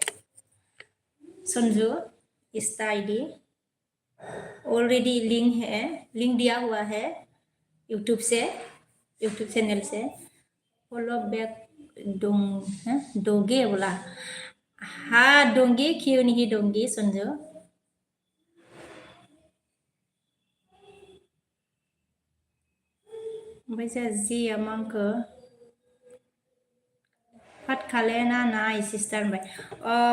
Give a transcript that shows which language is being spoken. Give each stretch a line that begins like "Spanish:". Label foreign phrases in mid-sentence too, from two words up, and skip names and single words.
Hindi: समझो, इंस्टा आईडी ऑलरेडी लिंक है, लिंक दिया हुआ है यूट्यूब से, यूट्यूब चैनल से।
English: follow back
Hindi: डोंग है दोगे बोला। हाँ दोंगे, क्यों नहीं दोंगी समझो।
Bodo: ओमफ्राय जि आंखौ फाट खालायना नाय सिस्टार होनबाय।